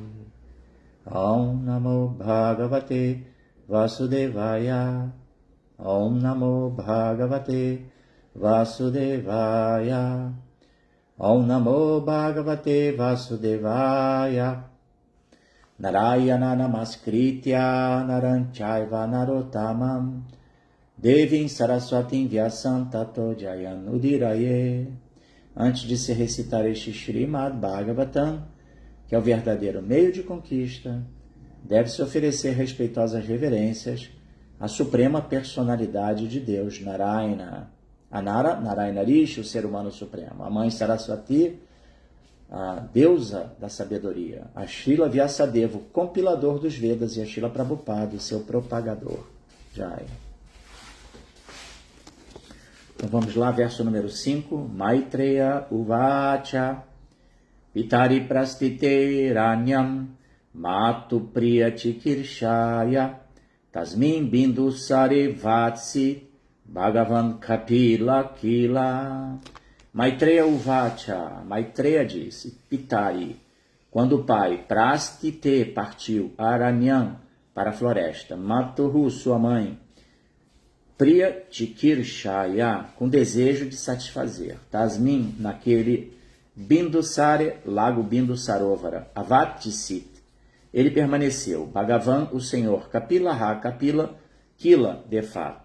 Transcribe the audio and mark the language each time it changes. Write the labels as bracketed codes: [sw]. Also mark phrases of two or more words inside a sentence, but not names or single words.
[sa] Om Namo Bhagavate Vasudevaya, Om Namo Bhagavate Vasudevaya, Om Namo Bhagavate Vasudevaya, Narayana Namaskritya Naranchayva Narottamam, Devim Saraswatim Vyasam Tato Jayan Udiraye. [pt] Antes de se recitar este Srimad Bhagavatam, que é o verdadeiro meio de conquista, deve-se oferecer respeitosas reverências à suprema personalidade de Deus, Narayana. Anara, Narayana Rishi, o ser humano supremo. A mãe Saraswati, a deusa da sabedoria. A Srila Vyasadeva, o compilador dos Vedas, e a Srila Prabhupada, o seu propagador. Jai. Então vamos lá, verso número 5. [sa] Maitreya Uvacha Pitari Prastite Ranyam Matu Priyati Kirshaya Tasmin Bindu Sare Vatsi Bhagavan Kapila Kila. Maitreya Uvacha, [pt] Maitreya disse, Pitari, quando o pai Prastite partiu Aranyam para a floresta, Matuhu, sua mãe, [sa] Priya Chikirshaya, [pt] com desejo de satisfazer, Tasmin, naquele Bindusare, lago Bindusarovara, Avattisit, ele permaneceu, Bhagavan, o Senhor, Kapila, Kapila, Kila, de fato.